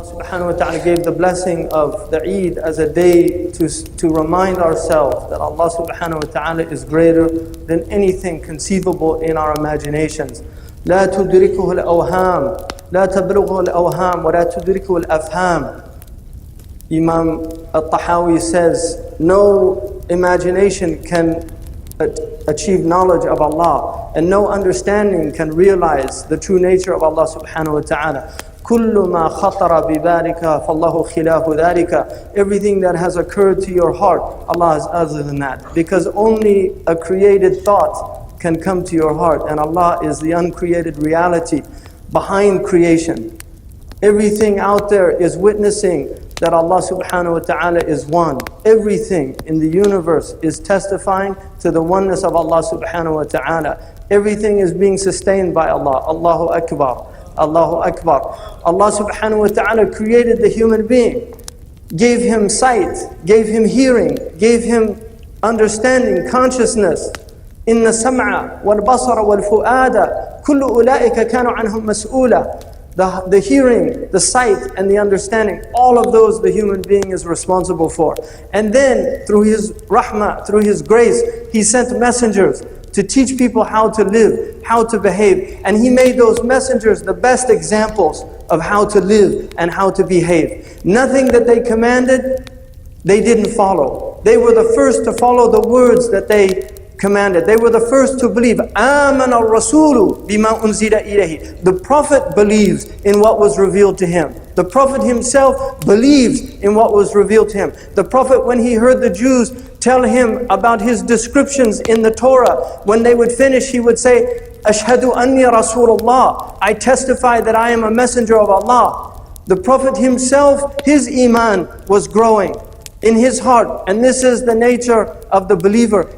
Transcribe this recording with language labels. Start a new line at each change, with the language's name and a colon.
English: subhanahu wa ta'ala gave the blessing of the Eid as a day to remind ourselves that Allah subhanahu wa ta'ala is greater than anything conceivable in our imaginations.
Arabic: لا تدركه الأوهام لا تبلغه الأوهام ولا تدركه الأفهام.
English: Imam al-Tahawi says, no imagination can achieve knowledge of Allah, and no understanding can realize the true nature of Allah subhanahu wa ta'ala.
Arabic: كل ما خطر ببالك فالله خلاف ذلك.
English: Everything that has occurred to your heart, Allah is other than that. Because only a created thought can come to your heart, and Allah is the uncreated reality behind creation. Everything out there is witnessing that Allah subhanahu wa ta'ala is one. Everything in the universe is testifying to the oneness of Allah subhanahu wa ta'ala. Everything is being sustained by Allah. Allahu Akbar. Allahu Akbar. Allah subhanahu wa ta'ala created the human being, gave him sight, gave him hearing, gave him understanding, consciousness.
Arabic: إن السمع والبصر والفؤاد كل أولئك كانوا عنهم مسؤولا.
English: The hearing, the sight, and the understanding, all of those the human being is responsible for. And then through His rahmah, through His grace, He sent messengers to teach people how to live, how to behave. And He made those messengers the best examples of how to live and how to behave. Nothing that they commanded, they didn't follow. They were the first to follow the words that they commanded. They were the first to believe.
Arabic: آمن الرسول بما أنزل إليه.
English: The Prophet believes in what was revealed to him. The Prophet himself believes in what was revealed to him. The Prophet, when he heard the Jews tell him about his descriptions in the Torah, when they would finish, he would say, أشهد أني رسول الله. I testify that I am a messenger of Allah. The Prophet himself, his iman was growing in his heart, and this is the nature of the believer.